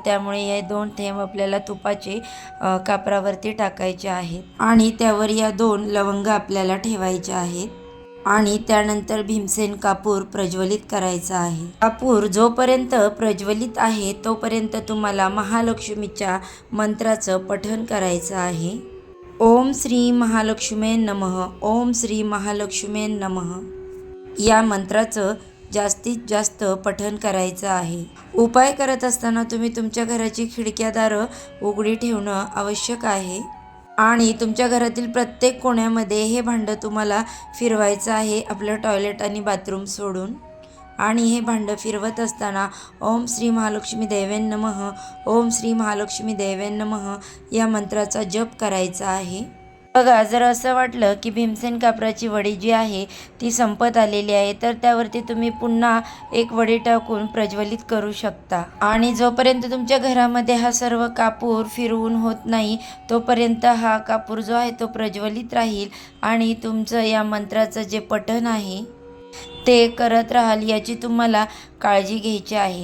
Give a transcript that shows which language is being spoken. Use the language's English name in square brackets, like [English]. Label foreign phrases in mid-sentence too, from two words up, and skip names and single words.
[Marathi] त्यामुळे हे 2 थेंब आपल्याला तुपाचे कापरावरती टाकायचे आहेत आणि त्यावर या 2 लवंगा आपल्याला ठेवायच्या आहेत. आणि त्यानंतर भीमसेन कापूर प्रज्वलित करायचा आहे. कापूर जोपर्यंत प्रज्वलित आहे तोपर्यंत तुम्हाला महालक्ष्मीच्या मंत्राचं पठण करायचं आहे. [Sanskrit] ओम श्री महालक्ष्मी नमः, ओम श्री महालक्ष्मी नमः [Marathi] या मंत्राचं जास्तीत जास्त पठण करायचं आहे. उपाय करत असताना तुम्ही तुमच्या घराची खिडक्या-दारं उघडी ठेवणं आवश्यक आहे आणि तुमच्या घरातील प्रत्येक कोण्यामध्ये हे भांडं तुम्हाला फिरवायचं आहे, आपलं टॉयलेट आणि बाथरूम सोडून. आणि हे भांडं फिरवत असताना [Sanskrit] ओम श्री महालक्ष्मी देवे नमः, ओम श्री महालक्ष्मी देवे नमः [Marathi] या मंत्राचा जप करायचा आहे. बघा, जर असं वाटलं की भीमसेन कापराची वडी जी आहे ती संपत आलेली आहे तर त्यावरती तुम्ही पुन्हा एक वडी टाकून प्रज्वलित करू शकता. आणि जोपर्यंत तुमच्या घरामध्ये हा सर्व कापूर फिरवून होत नाही तोपर्यंत हा कापूर जो आहे तो प्रज्वलित राहील आणि तुमचं या मंत्राचं जे पठण आहे ते करत राहाल याची तुम्हाला काळजी घ्यायची आहे.